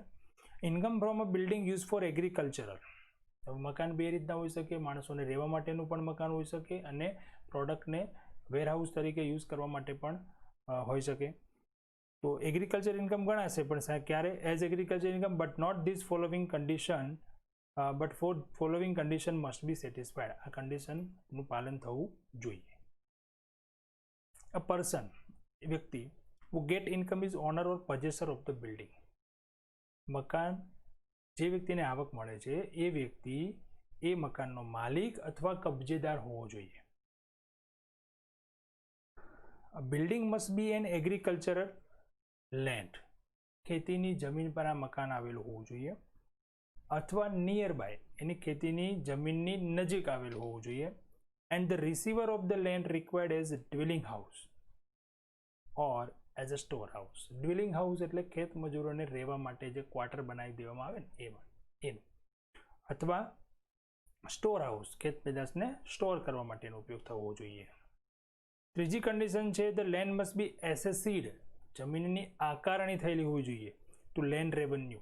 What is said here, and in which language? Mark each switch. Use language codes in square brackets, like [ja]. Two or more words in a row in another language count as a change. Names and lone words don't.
[en] Income from a building use for agricultural. [gu] મકાન બે રીતના હોઈ શકે, માણસોને રહેવા માટેનું પણ મકાન હોઈ શકે અને પ્રોડક્ટને વેરહાઉસ તરીકે યુઝ કરવા માટે પણ હોઈ શકે. તો [en] agriculture income [gu] ગણાશે, પણ ક્યારે? [en] As agriculture income, but not this following condition, but for following condition must be satisfied. [gu] આ કન્ડિશનનું પાલન થવું જોઈએ. [en] a person, [gu] વ્યક્તિ, [en] who get income is owner or possessor of the building. [gu] મકાન, જે વ્યક્તિને આવક મળે છે એ વ્યક્તિ એ મકાનનો માલિક અથવા કબજેદાર હોવો જોઈએ. [en] A building must be an agricultural land. [gu] ખેતીની જમીન પર આ મકાન આવેલું હોવું જોઈએ, અથવા [en] near by, [gu] એની ખેતીની જમીનની નજીક આવેલું હોવું જોઈએ. [en] And the receiver of the land required as a dwelling house or as a store house. Dwelling house [gu] એટલે ખેત મજૂરોને રહેવા માટે જે ક્વાર્ટર બનાવી દેવામાં આવે ને એનું, અથવા [en] store house, [gu] ખેત પેદાશને સ્ટોર કરવા માટેનો ઉપયોગ થવો જોઈએ. ત્રીજી કન્ડિશન છે [en] the land must be assessed. [gu] જમીનની આકારણી થયેલી હોવી જોઈએ. [en] to land revenue.